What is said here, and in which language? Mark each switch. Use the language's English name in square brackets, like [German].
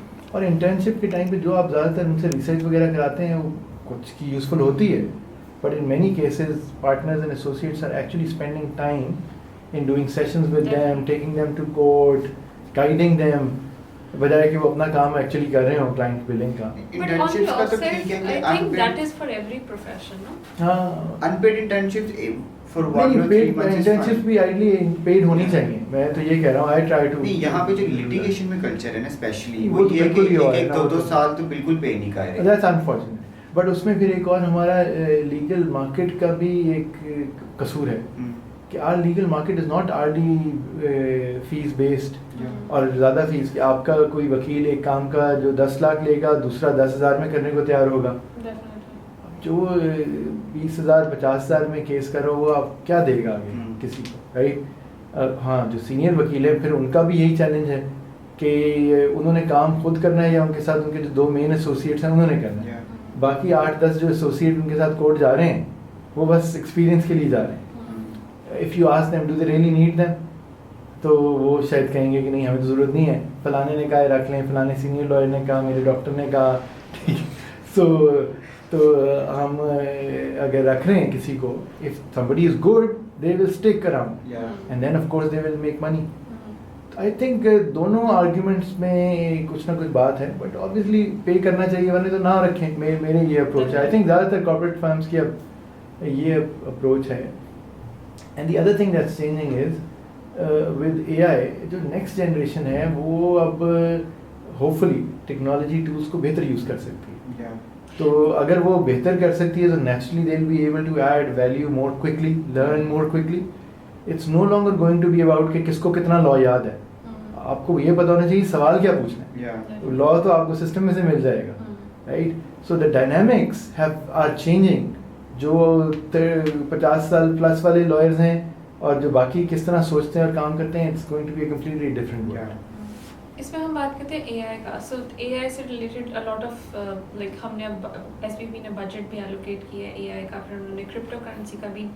[Urdu] اور انٹرنشپ کے ٹائم پہ جو آپ زیادہ تر ان سے ریسرچ وغیرہ کراتے ہیں وہ کچھ کی یوزفل ہوتی ہے, [English] but in many cases partners and associates are actually spending time in doing sessions with them, taking them to court, guiding them, [Urdu] بجائے کہ وہ اپنا کام ایکچولی کر رہے ہوں کلائنٹ بلنگ کا. [English] But on the offset, I think that is for every profession, no? [Urdu] ہاں, [English] unpaid internships for 1 or 3 months is [Urdu] internships بھی ideally paid ہونی چاہیے. میں تو یہ کہہ رہا ہوں, [English] I try to. [Urdu] نہیں, یہاں پہ جو litigation میں کلچر ہے نا اسپیشلی, وہ یہ ہے کہ 1-2 سال تو بالکل پے نہیں کر رہے. [English] That's unfortunate. [Urdu] بٹ اس میں پھر ایک اور ہمارا لیگل مارکیٹ کا بھی ایک قصور ہے کہ [English] our legal market is not really fee based, [Urdu] اور زیادہ فیس کہ آپ کا کوئی وکیل ایک کام کا جو 10 لاکھ لے گا دوسرا 10,000 میں کرنے کو تیار ہوگا. جو 20,000 50,000 میں کیس کر رہا ہو وہ آپ کیا دے گا آگے کسی کو, رائٹ. ہاں, جو سینئر وکیل ہیں پھر ان کا بھی یہی چیلنج ہے کہ انہوں نے کام خود کرنا ہے یا ان کے ساتھ ان کے جو 2 مین ایسوسیٹس ہیں انہوں نے کرنا ہے. باقی 8-10 جو ایسوسیٹ ان کے ساتھ کورٹ جا رہے ہیں وہ بس ایکسپیرینس کے لیے جا رہے ہیں. [English] if you ask them do they really need them, [Urdu] تو وہ شاید کہیں گے کہ نہیں ہمیں تو ضرورت نہیں ہے, فلانے نے کہا رکھ لیں, فلانے سینئر لائر نے کہا, میرے ڈاکٹر نے کہا. تو ہم اگر رکھ رہے ہیں کسی کو, [English] If somebody is good they will stick around and then of course they will make money. [Urdu] I think دونوں آرگیومنٹس میں کچھ نہ کچھ بات ہے, بٹ آبویسلی پے کرنا چاہیے ورنہ تو نہ رکھیں. میرے یہ اپروچ ہے. آئی تھنک زیادہ تر کارپوریٹ فرمس کی اب یہ اپروچ ہے. [English] and the other thing that's changing is with A I, [Urdu] جو نیکسٹ جنریشن ہے وہ اب ہوپ فلی ٹیکنالوجی ٹولس کو بہتر یوز کر سکتی ہے. تو اگر وہ بہتر کر سکتی ہے تو [English] Naturally they will be able to add value more quickly, learn more quickly. It's no longer going to be about [Urdu] کہ کس کو کتنا لا یاد ہے. آپ کو یہ پتا ہونا چاہیے سوال کیا پوچھنا ہے. لا تو آپ کو سسٹم میں سے مل جائے گا, right. [English] So the dynamics are changing. [Urdu] جو 50 سال پلس والے لائرز ہیں اور جو باقی کس طرح سوچتے ہیں اور کام کرتے ہیں, [English] It's going to be a completely different world. [Urdu] اس میں ہم بات کرتے ہیں اے آئی کا. سو اے آئی سے ریلیٹڈ الاٹ آف لائک ہم نے اب ایس پی پی نے بجٹ بھی الوکیٹ کیا ہے اے آئی کا, پھر انہوں نے کرپٹو کرنسی کا بھی.